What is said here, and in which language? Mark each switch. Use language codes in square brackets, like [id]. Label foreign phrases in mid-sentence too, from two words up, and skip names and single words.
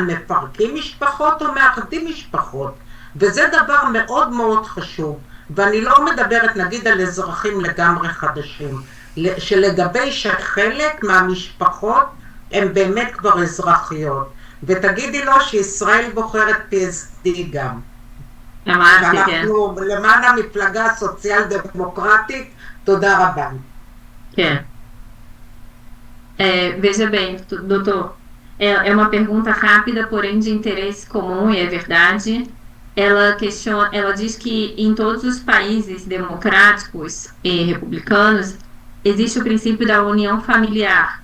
[he] מפרקים משפחות או מאחדים משפחות? וזה דבר מאוד מאוד חשוב, ואני לא מדברת נגיד על אזרחים לגמרי חדשים, שלגבי שחלק מהמשפחות הם באמת כבר אזרחיות, ותגידי לו שישראל בוחרת PSD גם. ואנחנו למען המפלגה הסוציאל דמוקרטית, תודה רבה. כן. [pt] Veja bem, doutor, é uma pergunta rápida, porém de interesse comum, e é verdade. Ela diz que em todos os países democráticos e republicanos existe o princípio da união familiar.